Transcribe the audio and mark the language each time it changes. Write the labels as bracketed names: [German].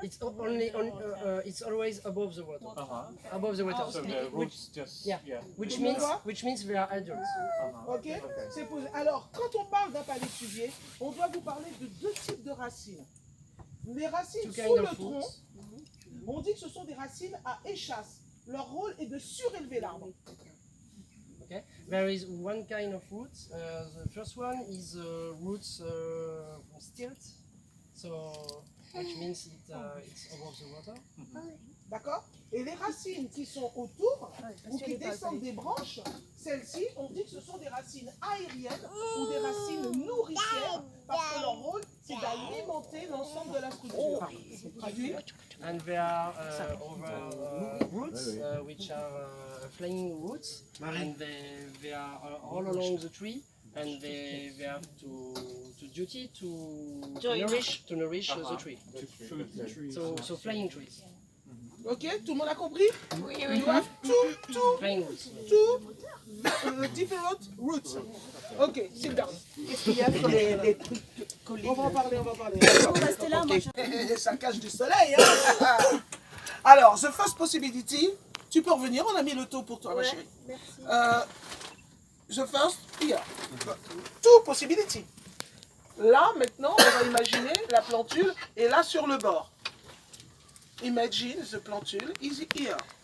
[English] It's it's always above the water. Above the water. So the roots just Yeah. Which means they are adults. [French] Ok, c'est posé. Alors, quand on parle d'un palétuvier, on doit vous parler de deux types de racines. Les racines [English] Two [French] sous [English] kind [French] le [English] of [French] tronc, [English] roots. [French] on dit que ce sont des racines à échasse. Leur rôle est de surélever l'arbre. [English] Okay. There is one kind of root. The first one is roots from stilt. So which means it's above the water. [French] D'accord? Et les racines qui sont autour, ou qui descendent des branches, celles-ci, on dit que ce sont des racines aériennes ou des racines nourricières, parce que leur rôle, c'est d'alimenter l'ensemble de la structure. Traduit? [English] And there are other roots which are flying roots, and they are all along the tree, and they have to duty to nourish the tree. So flying trees. [French] Ok, tout le monde a compris? Oui, oui. [English] You have two Flying roots. different roots. Ok, sit down. [French] Qu'est-ce qu'il y a sur les trucs collés? On va en parler, on va en parler. Restez là, moi je... Ça cache du soleil, hein? Alors, [English] the first possibility, [French] tu peux revenir, on a mis le taux pour toi, ma chérie. Merci. [English] The first, here. Two possibility. [French] Là, maintenant, on va imaginer la plantule est là sur le bord. [English] Imagine the plantule is here.